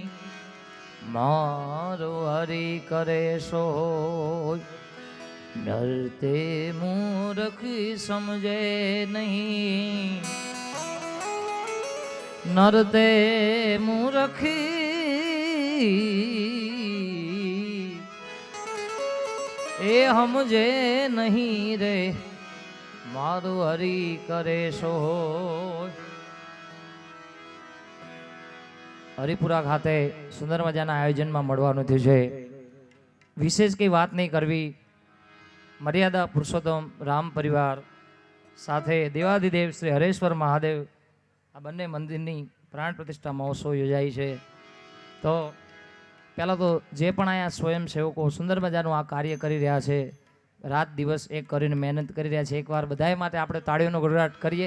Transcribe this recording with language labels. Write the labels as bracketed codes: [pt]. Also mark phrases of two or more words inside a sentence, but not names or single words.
[gu] મારો હરિ કરે સો, નરતે મૂર્ખ સમજે નહીં, નરતે મૂર્ખ એ હમજે નહીં રે, મારૂ હરિ કરે સો। હરિપુરા ખાતે સુંદર મજાના આયોજન માં મળવાનું થયું છે. વિશેષ કઈ વાત નહીં કરવી. મર્યાદા પુરુષોત્તમ રામ પરિવાર સાથે દેવાધિદેવ શ્રી હરેશ્વર મહાદેવ આ બંને મંદિરની પ્રાણ પ્રતિષ્ઠા મહોત્સવ યોજાય છે. તો પહેલાં તો જે પણ અહીંયા સ્વયંસેવકો સુંદર મજાનું આ કાર્ય કરી રહ્યા છે, રાત દિવસ એક કરીને મહેનત કરી રહ્યા છે, એકવાર બધાએ માટે આપણે તાળીઓનો ગડગડાટ કરીએ.